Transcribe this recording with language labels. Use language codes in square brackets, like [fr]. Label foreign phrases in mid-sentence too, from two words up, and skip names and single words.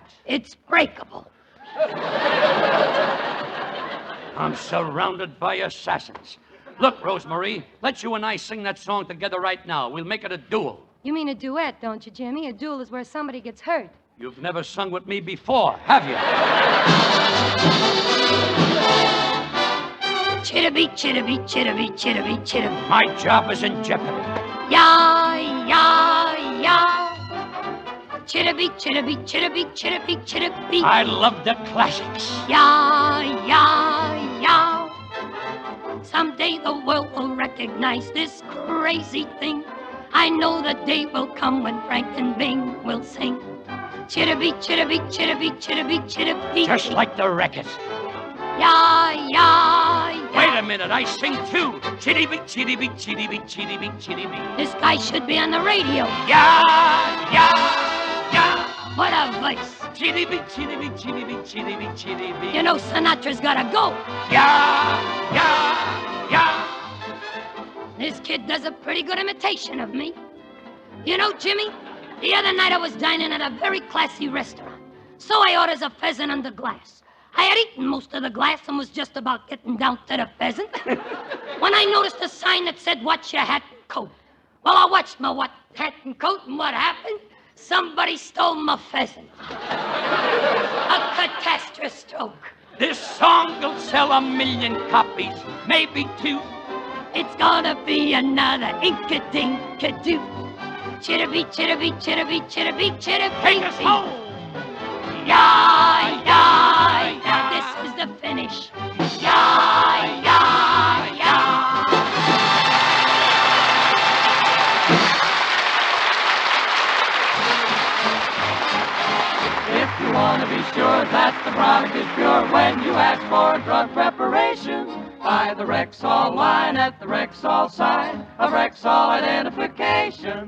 [en] It's breakable. I'm surrounded by assassins. Look, Rose Marie, let you and I sing that song together right now. We'll make it a duel. You mean a duet, don't you, Jimmy? A duel is where somebody gets hurt. You've never sung with me before, have you? Chitty-bee, chitty-bee, chitty-bee, chitty-bee, chitty-bee. My job is in jeopardy. Ya, ya, ya. Chitty-bee, chitty-bee, chitty-bee, chitty-bee, chitty-bee. I love the classics. Ya, ya, ya. Someday the world will recognize this crazy thing. I know the day will come when Frank and Bing will sing. Chitty-bee, chitty-bee, chitty-bee, chitty-bee, chitty-bee. Just like the record. Ya, ya, ya. Wait a minute, I sing too. Chitty-bee, chitty-bee, chitty-bee, chitty-bee, chitty-bee. This guy should be on the radio. Yeah, yeah, yeah. What a voice. Chitty-bee, chitty-bee, chitty-bee, chitty-bee, chitty-bee. You know Sinatra's gotta go. Yeah, yeah, yeah. This kid does a pretty good imitation of me. You know, Jimmy, the other night I was dining at a very classy restaurant. So I orders a pheasant under glass. I had eaten most of the glass and was just about getting down to the pheasant when I noticed a sign that said, "Watch your hat and coat." Well, I watched my hat and coat, and what happened? Somebody stole my pheasant. A catastrophe. This song will sell 1 million copies, maybe 2. It's gonna be another Inca-Dinka-Doo. Chitty-bee, chitty-bee, chitty-bee, chitty-bee, chitty-bee. Take us home. Yeah, yeah, yeah. This is the finish. Yeah, yeah, yeah. If you want to be sure that the product is pure when you ask for drug preparation, buy the Rexall line at the Rexall sign of Rexall identification.